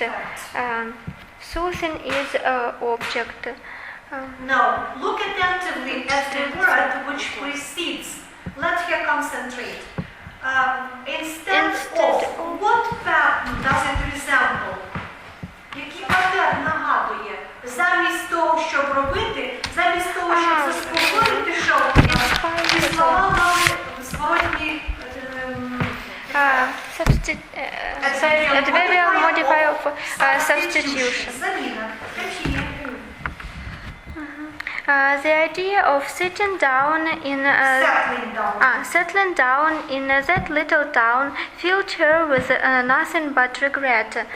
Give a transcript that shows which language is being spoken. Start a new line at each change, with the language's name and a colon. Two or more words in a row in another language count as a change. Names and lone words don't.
English: Soothing is object. Now, look attentively at the word which precedes. Let her concentrate. Instead of, what pattern does it resemble?
Ukrainian: Який паттерн нагадує? того, щоб робити, замість того, щоб заспокоїти, пішов, ці слова мали зворотні
English: adverbial modifier of substitution.
Ukrainian: Заміна.
English: The idea of sitting down in settling down in that little town filled her with nothing but regret.